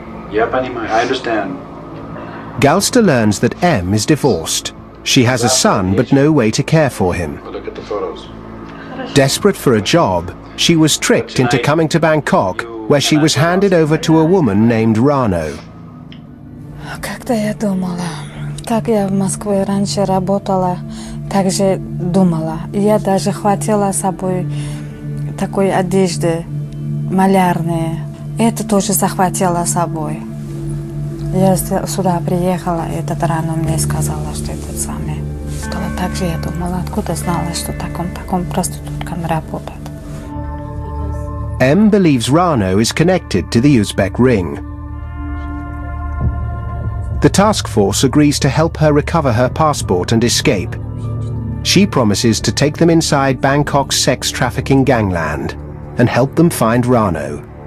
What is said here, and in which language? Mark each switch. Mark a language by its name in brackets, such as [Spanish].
[English] Yeah, Panima, I understand. Galster learns that M is divorced. She has a son but no way to care for him. Look at the photos. Desperate for a job, she was tricked into coming to Bangkok, where she was handed over to a woman named Rano. [Russian] Когда я думала, как я в Москве раньше работала, так же думала. Я даже хватила с собой такой одежды малярной. Это тоже захватила с собой. Я сюда приехала, и этот Рано мне сказала, что это самое. Так же я думала, откуда знала, что таком проституткам работает. [English] M believes Rano is connected to the Uzbek ring. The task force agrees to help her recover her passport and escape. She promises to take them inside Bangkok's sex trafficking gangland and help them find Rano.